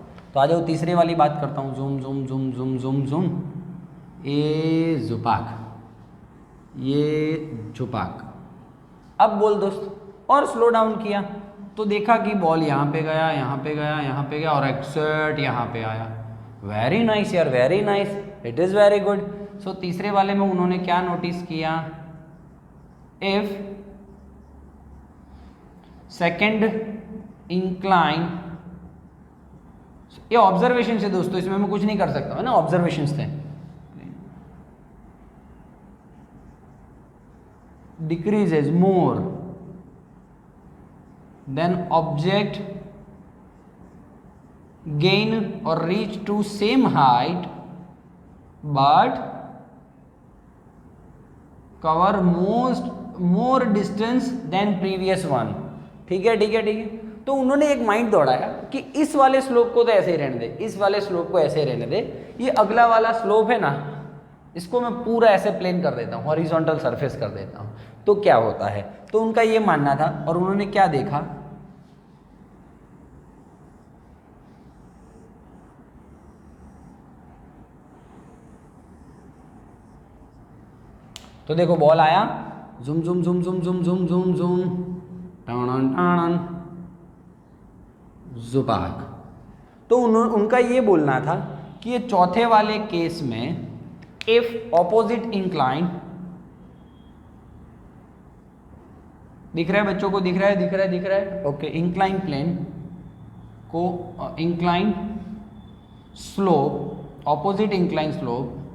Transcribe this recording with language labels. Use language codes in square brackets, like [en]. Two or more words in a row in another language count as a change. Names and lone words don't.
[hi] तो आ जाओ तीसरी वाली बात करता हूं, जुम जुम जुम जुम जुम जुम, ये जुपाक, ये झुपाक। अब बोल दोस्त, और [en] slow down [hi] किया तो देखा कि बॉल यहाँ पे गया, यहाँ पे गया, यहाँ पे गया और एक्सर्ट यहाँ पे आया। [en] very nice यार, very nice, इट इज़ वेरी गुड। [hi] सो तीसरे वाले में उन्होंने क्या नोटिस किया, [en] if second incline, [hi] ये ऑब्जर्वेशन से दोस्तों, इसमें मैं कुछ नहीं कर सकता है ना, ऑब्जर्वेशन थे, [en] decreases more than object gain or reach to same height but cover more distance than previous one। [hi] ठीक है। तो उन्होंने एक माइंड दौड़ाया कि इस वाले स्लोप को तो ऐसे ही रहने दे, इस वाले स्लोप को ऐसे ही रहने दे, ये अगला वाला स्लोप है ना, इसको मैं पूरा ऐसे प्लेन कर देता हूँ, [en] horizontal surface [hi] कर देता हूँ, तो क्या होता है। तो उनका ये मानना था और उन्होंने क्या देखा, तो देखो बॉल आया, जुम जुम जुम जुम जुम जुम जुम जुम, टाणन टाणन, जुबाक। तो उनका ये बोलना था कि ये चौथे वाले केस में [en] if opposite incline, [hi] दिख रहा है बच्चों को, दिख रहा है, दिख रहा है, दिख रहा है, ओके, [en] incline plane [hi] को [en] incline slope, opposite incline slope